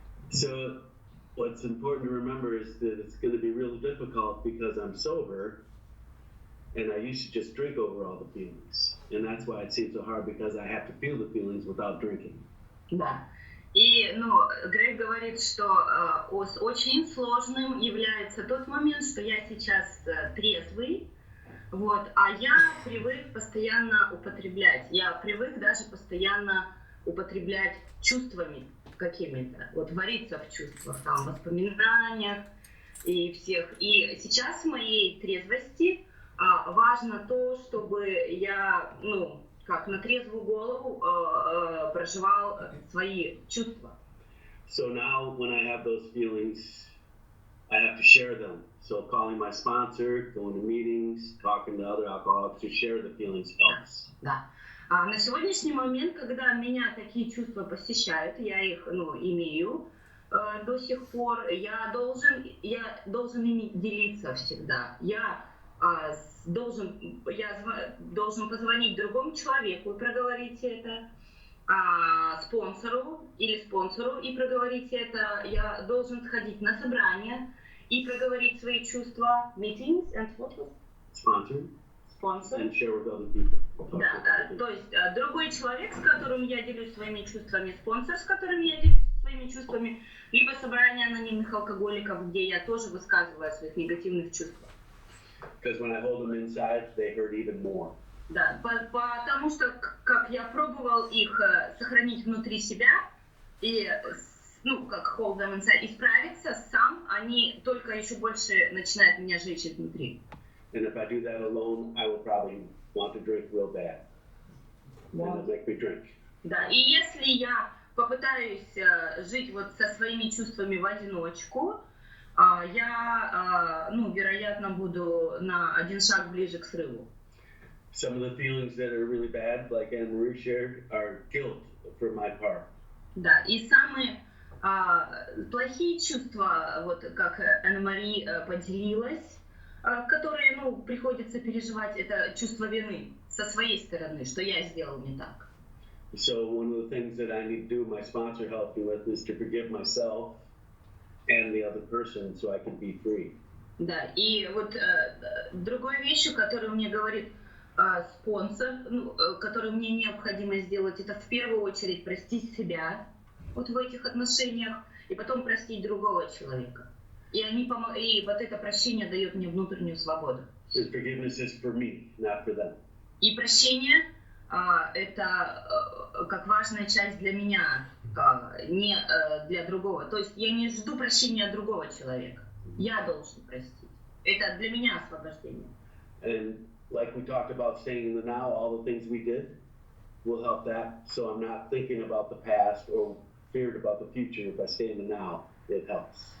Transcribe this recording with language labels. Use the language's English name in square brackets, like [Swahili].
[English] So what's important to remember is that it's going to be real difficult because I'm sober. And I used to just drink over all the feelings. And that's why it seems so hard, because I have to feel the feelings without drinking. [Russian] Да. И, Грег говорит, что очень сложным является тот момент, что я сейчас трезвый, Вот, а я привык постоянно употреблять. Я привык даже постоянно употреблять чувствами какими-то. Вот вариться в чувствах, там, воспоминаниях и всех. И сейчас в моей трезвости важно то, чтобы я, как на трезвую голову проживал свои чувства. [English] So now when I have those feelings, I have to share them. So calling my sponsor, going to meetings, talking to other alcoholics to share the feelings helps. [Russian] Да. А на сегодняшний момент, когда меня такие чувства посещают, я их, имею до сих пор, я должен ими делиться всегда. Я должен позвонить другому человеку и проговорить это, спонсору и проговорить это. Я должен сходить на собрание и проговорить свои чувства. [English] Meetings and what was? Sponsor. And share with other people. [Russian] Да, то есть другой человек, с которым я делюсь своими чувствами, спонсор, с которым я делюсь своими чувствами, либо собрание анонимных алкоголиков, где я тоже высказываю о своих негативных чувствах. [English] Because when I hold them inside, they hurt even more. [Russian] Да, потому что, как я пробовал их сохранить внутри себя и, как [English] hold them inside, [Russian] и справиться сам, они только еще больше начинают меня жечь изнутри. [English] And if I do that alone, I will probably want to drink real bad. And it'll make me drink. [Russian] Да, и если я попытаюсь жить вот со своими чувствами в одиночку, я, вероятно, буду на один шаг ближе к срыву. [English] Some of the feelings that are really bad, like Anne-Marie shared, are guilt for my part. [Russian] Да, и самые плохие чувства, вот как Анна-Мари поделилась, которые, приходится переживать, это чувство вины со своей стороны, что я сделал не так. [English] So one of the things that I need to do, my sponsor helped me with, is to forgive myself and the other person so I can be free. [Russian] Да, и вот другой вещью, которую мне говорит спонсор, которую мне необходимо сделать, это в первую очередь простить себя вот в этих отношениях и потом простить другого человека. И вот это прощение дает мне внутреннюю свободу. [English] Forgiveness is for me, not for them. [Russian] И прощение это как важная часть для меня, не для другого. То есть я не жду прощения от другого человека. Я должен простить. Это для меня освобождение. [English] And like we talked about staying in the now, all the things we did will help that. So I'm not thinking about the past or feared about the future. If I stay in the now, it helps.